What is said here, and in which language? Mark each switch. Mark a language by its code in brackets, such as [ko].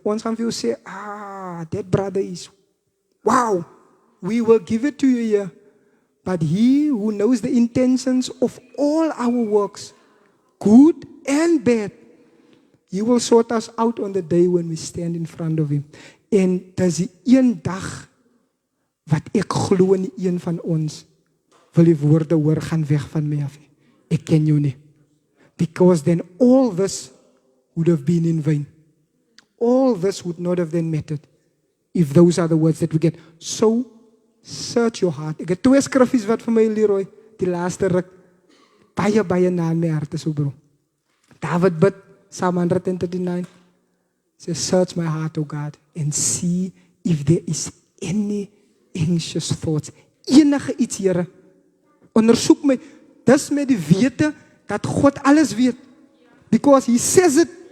[af] Ons gaan vir jou sê, [en] that brother is, wow, we will give it to you here. But he who knows the intentions of all our works, good and bad, he will sort us out on the day when we stand in front of him. [af] En dis die een dag wat ek glo in een van ons wil die woorde hoor, gaan weg van my af. Ek ken jou nie. [en] Because then all this would have been in vain. All this would not have then mattered if those are the words that we get. So, search your heart. [af] Ek het 2 skriffies wat vir my, Leroy, die laaste ruk, baie na in my hart is, bro. [en] David bid, Psalm 139, says, search my heart, O God, and see if there is any anxious thoughts. [af] Enige iets, Here. Ondersoek my. Dis met die wete dat God alles weet. [en] Because he says it.